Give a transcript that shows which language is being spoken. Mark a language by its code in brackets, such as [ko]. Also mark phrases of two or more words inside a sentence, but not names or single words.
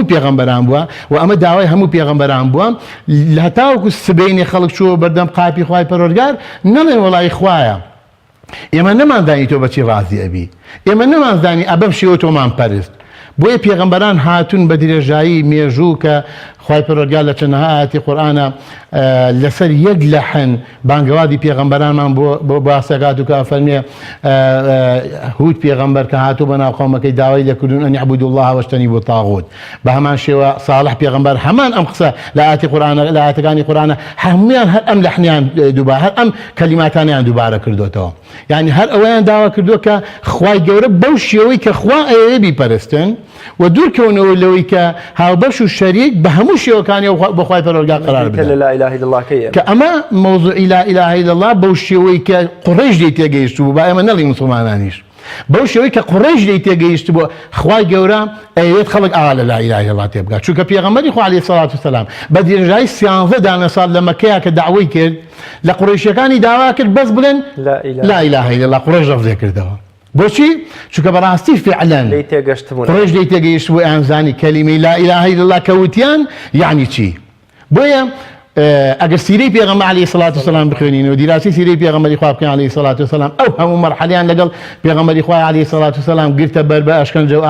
[ckb] پێغەمبەران بووە و ئەمە داوای هەموو پێغەمبەران بووە هەتاوەکو سبەینی خەڵک چووە بەردەم قاپی خوای پەروەردگار نەڵێن وەڵای خوایە ئێمە نەمانزانی تۆ بەچی ڕازی ئەبی ئێمە نەمانزانی ئەبەم شێوە تۆمان پەرست بۆیە پێغەمبەران هاتوون بە درێژایی مێژوو کە خوای پەروەردگار لە چەندەها ئاەتی قورئانە لەسەر یەک لەحن بانگەوازی پێغەمبەرانمان بۆ باسەکات و کە ئەفەرمێ هود پێغەمبەر کە هاتوو بە ناو قەومەکەی داوای لێکردوون [ar] ئەن اعبدوا الله واجتنبوا الطاغوت [ckb] بە هەمان شێوە ساڵح پێغەمبەر هەمان ئەم قسە لە ئاەتی قورئانە لە ئاەتەکانی قورئانە هەموویان هەر ئەم لەحنیان دووبارە هەر ئەم کەلیماتانیان دووبارە کردوتەوە یعنی هەر ئەوەیان داوا کردووە کە خوای گەورە بەو شێوەی کە خوا ئەوێ بیپەرستن و دوورکەونەوە لەوەی کە هاوبەش و شەریک بە هەموو شێوەکانی بە خوای پەروەردگار قرار بدەن [ar] لا إله إلا الله [ckb] کە ئەمە مۆزوعی [ar] لا إله إلا الله [ckb] بەو شێوەی کە قوڕەیش دەی تێگەیشت بوو با ئێمە نەڵی موسڵمانانیش بەو شێوەی کە قوڕەیش دەی تێگەیشت بوو خوای گەورە ئەوێت خەڵک ئاوا لە [ar] لا إله إلا الله [ckb] تێبگات چونکە پێغەمبەری خوا [ar] عەلەیهی سەڵات وسەلام [ckb] بە درێژایی 13 دانە ساڵ لە مەکەیە کە داوای کرد لە قوڕەیشیەکانی داوا کرد بەس بڵێن [ar] لا إله إلا الله [ckb] قوڕەیش ڕەفزێ کردەوە بۆچی چونکە بەڕاستی فعلەن لی تێگەشتبوون قڕێژ دەی تێگەیشت بۆ ئەیانزانی کەلیمەی [ar] لا ئیلاهە ئیلەڵڵا [ckb] کەوتیان یعنی چی بۆیە ئەگەر سیرەی پێغەمبەر [ar] عەلەیهی سەڵات وسەلام [ckb] بخوێنینەوە دیراسی سیرەی پێغەمبەری خوا بکەین [ar] عەلەیهی سەڵات وسەلام [ckb] ئەو هەموو مەرحەلەیان لەگەڵ پێغەمبەری خوا [ar] عەلەیهی سەڵات وسەلام [ckb] گرتە بەر بە ئەشکەنجە و